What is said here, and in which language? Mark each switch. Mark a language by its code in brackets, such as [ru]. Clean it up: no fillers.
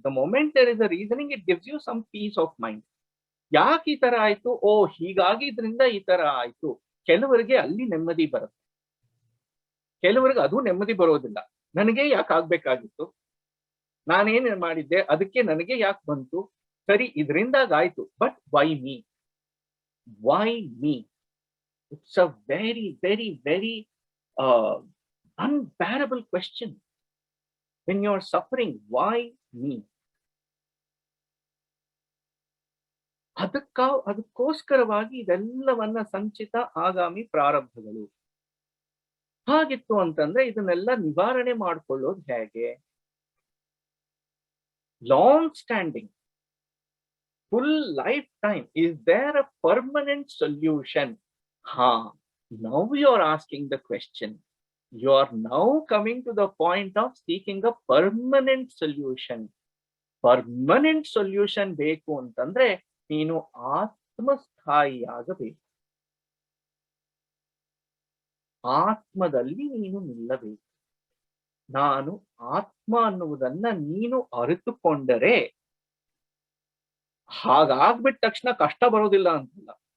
[en] The moment there is a reasoning, it gives you some peace of mind. [kn] ಯಾಕೆ ಈ ತರ ಆಯ್ತು? [en] ಓ ಹೀಗಾಗಿ ಇದರಿಂದ ಈ ತರ ಆಯ್ತು. [kn] ಕೆಲವರಿಗೆ ಅಲ್ಲಿ ನೆಮ್ಮದಿ ಬರುತ್ತೆ, ಕೆಲವರಿಗೆ ಅದು ನೆಮ್ಮದಿ ಬರೋದಿಲ್ಲ. ನನಗೆ ಯಾಕೆ ಆಗ್ಬೇಕಾಗಿತ್ತು, ನಾನೇನ್ ಮಾಡಿದ್ದೆ, ಅದಕ್ಕೆ ನನಗೆ ಯಾಕೆ ಬಂತು, ಸರಿ ಇದರಿಂದಾಗಾಯ್ತು, [en] But why me, why me? It's a very very very unbearable question when you are suffering. Why me? [kn] ಅದಕ್ಕೋಸ್ಕರವಾಗಿ ಇದೆಲ್ಲವನ್ನ ಸಂಚಿತ ಆಗಾಮಿ ಪ್ರಾರಬ್ಧಗಳು. ಹಾಗಿತ್ತು ಅಂತಂದ್ರೆ ಇದನ್ನೆಲ್ಲ ನಿವಾರಣೆ ಮಾಡ್ಕೊಳ್ಳೋದು ಹೇಗೆ? [en] Long standing, full lifetime, is there a permanent solution? Now you are asking the question. You are now coming to the point of seeking a permanent solution. [kn] Permanent solution ಬೇಕು ಅಂತಂದ್ರೆ ನೀನು ಆತ್ಮಸ್ಥಾಯಿಯಾಗಬೇಕು, ಆತ್ಮದಲ್ಲಿ ನೀನು ನಿಲ್ಲಬೇಕು. ನಾನು ಆತ್ಮ ಅನ್ನುವುದನ್ನ ನೀನು ಅರಿತುಕೊಂಡರೆ, ಹಾಗಾಗ್ಬಿಟ್ಟ ತಕ್ಷಣ ಕಷ್ಟ ಬರೋದಿಲ್ಲ ಅಂತಲ್ಲ.